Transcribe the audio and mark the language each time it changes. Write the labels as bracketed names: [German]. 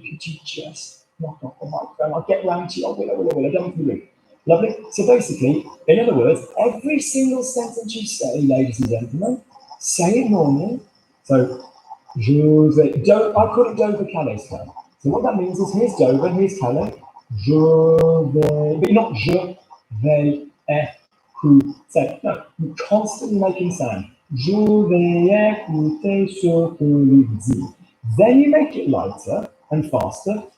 [English] Could you just knock off the microphone? I'll get round to you. I will. I don't need to be rude. Lovely. So basically, in other words, every single sentence you say, ladies and gentlemen, say it normally. So, I call it Dover Calais style. So what that means is here's Dover, here's Calais. [French] Je vais, [English] but not [French] je vais écouter. [English] No, you're constantly making sound. [French] Je vais écouter ce que Luc dit. [English] Then you make it lighter and faster.